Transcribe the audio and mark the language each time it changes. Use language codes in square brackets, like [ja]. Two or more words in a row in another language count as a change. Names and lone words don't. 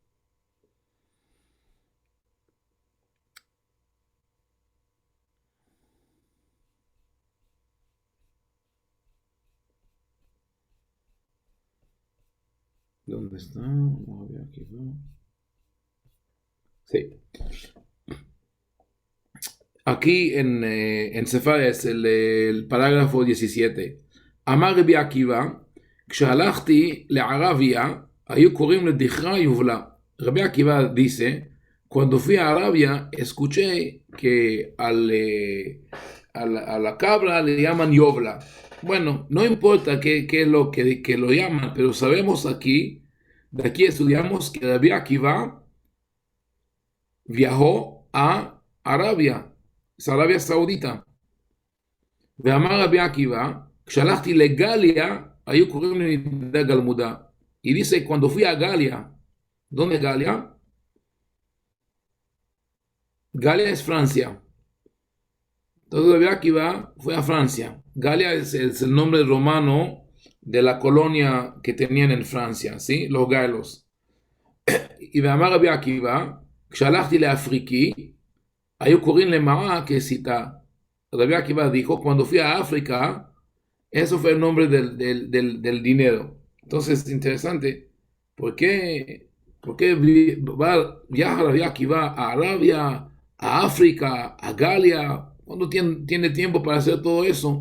[es] ¿Dónde está? Vamos a ver aquí, ¿no? Sí. Aquí en Sefaria es el parágrafo 17. [he] אמר רבי עקיבא, כשהלכתי לערביה, היו קוראים לדכרה יובלה. [es] Rabbi Akiva dice, cuando fui a Arabia, escuché que a la cabra le llaman Yovla. Bueno, no importa qué es lo que lo llaman, pero sabemos de aquí estudiamos que Rabbi Akiva viajó a Arabia, es Arabia Saudita. [he] ואמר רבי עקיבא, כשהלכתי לגליה, היו קוראים לי גלמודה. [es] Y dice, cuando fui a Galia, ¿dónde es Galia? Galia es Francia. Entonces Rabbi Akiva fue a Francia. Galia es el nombre romano de la colonia que tenían en Francia, ¿sí? Los galos. [he] Y ואמר רבי עקיבא, כשהלכתי לאפריקי, היו קוראים למעה כסיתה. [es] Rabbi Akiva dijo, cuando fui a África, eso fue el nombre del dinero. Entonces, interesante, ¿por qué viaja Rabbi Akiva a Arabia, a África, a Galia, cuando tiene tiempo para hacer todo eso?